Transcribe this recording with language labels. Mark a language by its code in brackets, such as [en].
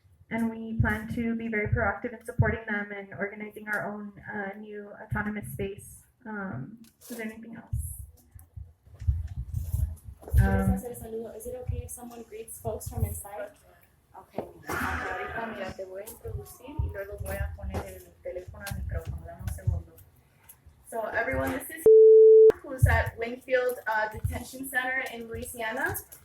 [en] And we plan to be very proactive in supporting them and organizing our own new autonomous space. Is there anything else? Is it okay if someone greets folks from inside? Okay. [es] Ahorita, mira, te voy a introducir y luego voy a poner el teléfono al micrófono. Dame un segundo. [en] So everyone, this is who's at Wingfield Detention Center in Louisiana.